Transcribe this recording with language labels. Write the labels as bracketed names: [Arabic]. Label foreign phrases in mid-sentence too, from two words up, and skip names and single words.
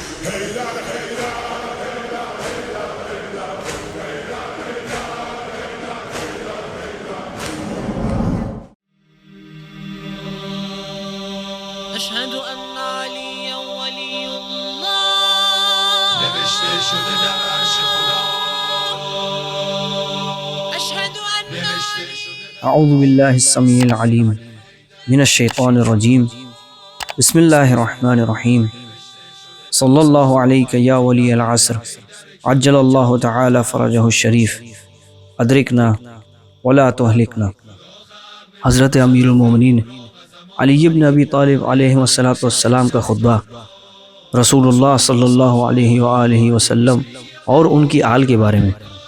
[Arabic] اشهد ان علی ولی الله [Persian] نوشته شده در عرش خدا [Arabic] اشهد ان [Persian] نوشته شده [Arabic] اعوذ باللہ السمیع العلیم من الشیطان الرجیم بسم اللہ الرحمن الرحیم صلی اللہ علیہ یا ولی العصر عجل اللہ تعالی فرجہ الشریف ادرکنا ولا تہلکنا۔ [Urdu] حضرت امیر المومنین علی بن ابی طالب [Arabic] علیہ السلام [Urdu] کا خطبہ رسول اللہ [Arabic] صلی اللہ علیہ وآلہ وسلم [Urdu] اور ان کی آل کے بارے میں۔